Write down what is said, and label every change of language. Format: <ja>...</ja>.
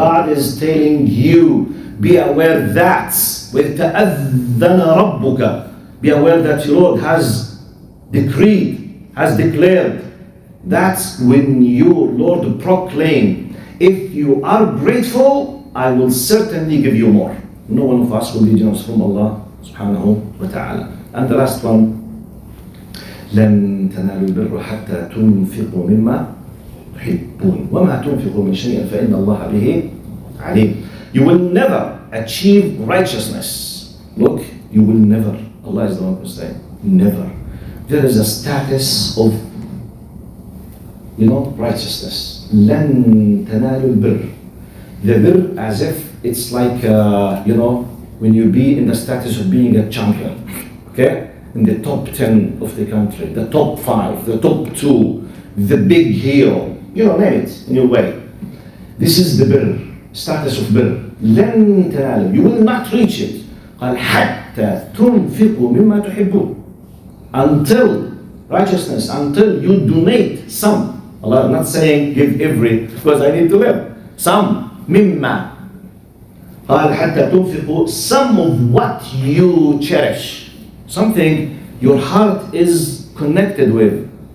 <en>God is telling you, be aware that with</en> <ar>تأذن ربك,</ar> <en>be aware that your Lord has decreed, has declared. That's when your Lord proclaim, if you are grateful, I will certainly give you more. No one of us will be generous from Allah subhanahu wa ta'ala. And the last one,</en> <ar>لن تنالوا البر حتى تنفقوا مما تحبون وما تنفقوا من شيء فإن الله به عليم.</ar> <en>You will never achieve righteousness. Look, you will never. Allah is the one who says, never. There is a status of, righteousness.</en> <ar>لن تنالوا البر.</ar> <en>The bir as if it's like, when you be in the status of being a champion. Okay? In the top 10 of the country, the top 5, the top 2, the big hero, name it in your way. This is the bir, status of bir.</en> <ar>لن تنالوا,</ar> <en>you will not reach it.</en> <ar>قال حتى تنفقوا مما تحبون.</ar> <en>Until righteousness, until you donate some. Allah is not saying give every, because I need to live. Some, مما.</en> <ar>قال حتى تنفقوا,</ar> <en>some of what you cherish. Something your heart is connected with.</en>